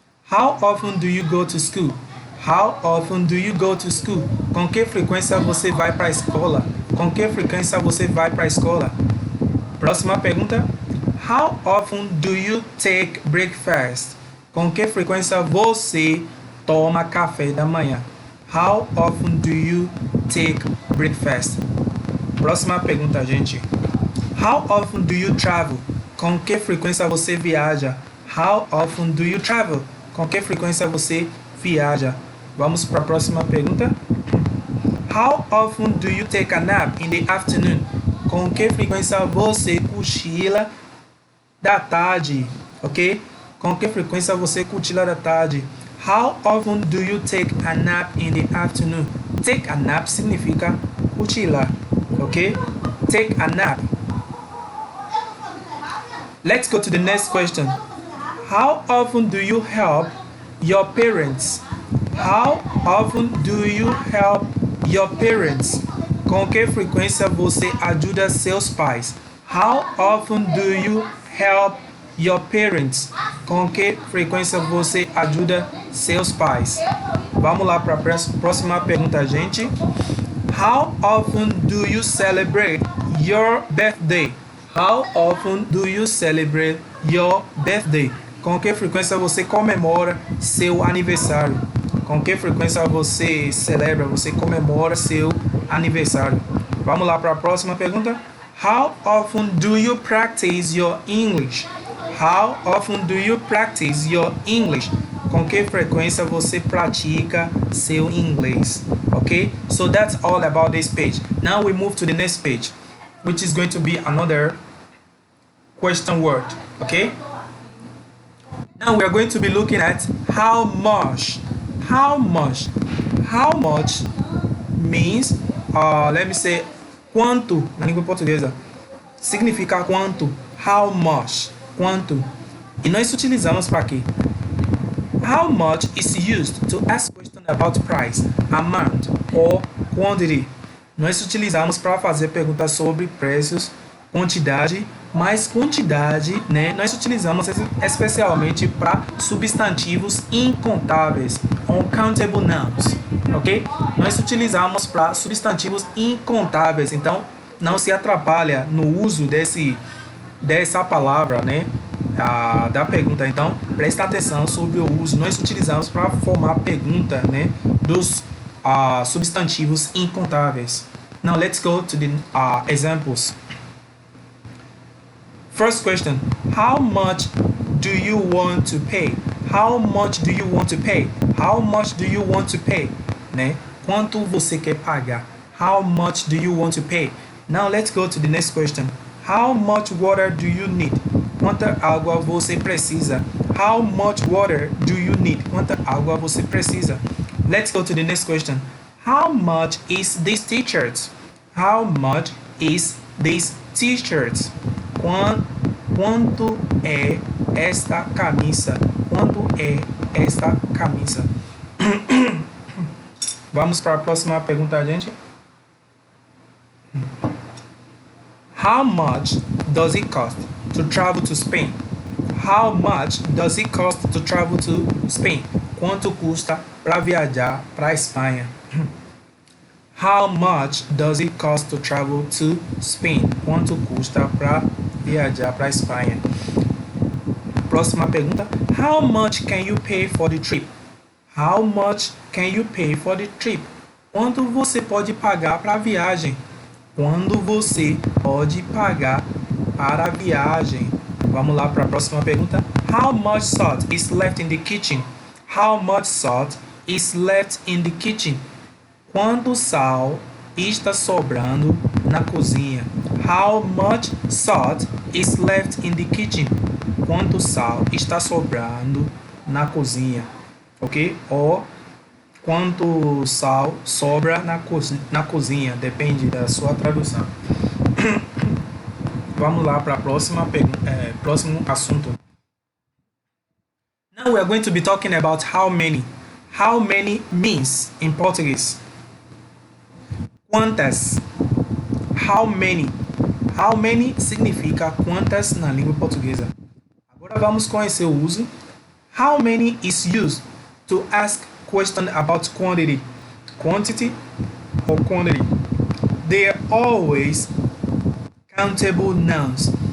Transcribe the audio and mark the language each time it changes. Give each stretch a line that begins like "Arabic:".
English: How often do you go to school? How often do you go to school?
Portuguese: Com que frequência você vai para a escola? Com que frequência você vai para a escola? Próxima pergunta.
English: How often do you take breakfast?
Portuguese: Com que frequência você toma café da manhã?
English: How often do you take breakfast?
Portuguese: Próxima pergunta, gente.
English: How often do you travel?
Portuguese: Com que frequência você viaja?
English: How often do you travel?
Portuguese: Com que frequência você viaja? Vamos para a próxima pergunta.
English: How often do you take a nap in the afternoon?
Portuguese: Com que frequência você cochila da tarde? Ok? Com que frequência você cochila da tarde?
English: How often do you take a nap in the afternoon? Take a nap
Portuguese: significa cochilar.
English: Ok? Take a nap. Let's go to the next question. How often do you help your parents? How often do you help your parents?
Portuguese: Com que frequência você ajuda seus pais?
English: How often do you help your parents?
Portuguese: Com que frequência você ajuda seus pais? Vamos lá para a próxima pergunta, gente.
English: How often do you celebrate your birthday? How often do you celebrate your birthday?
Portuguese: Com que frequência você comemora seu aniversário? Com que frequência você celebra, você comemora seu aniversário? Vamos lá para a próxima pergunta.
English: How often do you practice your English? How often do you practice your English?
Portuguese: Com que frequência você pratica seu inglês?
English: Okay, so that's all about this page. Now we move to the next page, which is going to be another question word. Okay, now we are going to be looking at how much. How much? How much means, let me say,
Portuguese: quanto na língua portuguesa. Significa quanto. How much? Quanto. E nós utilizamos para quê?
English: How much is used to ask questions about price, amount or quantity.
Portuguese: Nós utilizamos para fazer perguntas sobre preços, quantidade, mas quantidade, né? Nós utilizamos especialmente para substantivos incontáveis, uncountable nouns, ok? Nós utilizamos para substantivos incontáveis, então não se atrapalha no uso dessa palavra, né? Da pergunta. Então, presta atenção sobre o uso. Nós utilizamos para formar pergunta, né? Dos substantivos incontáveis.
English: Now, let's go to the examples. First question, how much do you want to pay? How much do you want to pay? How much do you want to pay? Né?
Portuguese: Quanto você quer pagar?
English: How much do you want to pay? Now let's go to the next question. How much water do you need?
Portuguese: Quanta água você precisa?
English: How much water do you need?
Portuguese: Quanta água você precisa?
English: Let's go to the next question. How much is this t-shirt? How much is this t-shirt?
Portuguese: Quanto é esta camisa? Quanto é esta camisa? Vamos para a próxima pergunta, gente.
English: How much does it cost to travel to Spain? How much does it cost to travel to Spain?
Portuguese: Quanto custa para viajar para a Espanha?
English: How much does it cost to travel to Spain?
Portuguese: Quanto custa para viajar para a Espanha? Próxima pergunta.
English: How much can you pay for the trip? How much can you pay for the trip?
Portuguese: Quanto você pode pagar para a viagem? Quando você pode pagar para a viagem? Vamos lá para a próxima pergunta. How much salt is left in the kitchen? How much salt is left in the kitchen? Quanto sal está sobrando na cozinha? How much salt is left in the kitchen? Quanto sal está sobrando na cozinha? Ok? Ou quanto sal sobra na cozinha? Depende da sua tradução. Vamos lá para a próximo assunto.
English: Now we are going to be talking about how many. How many means in Portuguese. Quantas. How many.
Portuguese: How many significa quantas na língua portuguesa. Agora vamos conhecer o uso.
English: How many is used to ask question about quantity. Quantity or quantity. They are always countable nouns.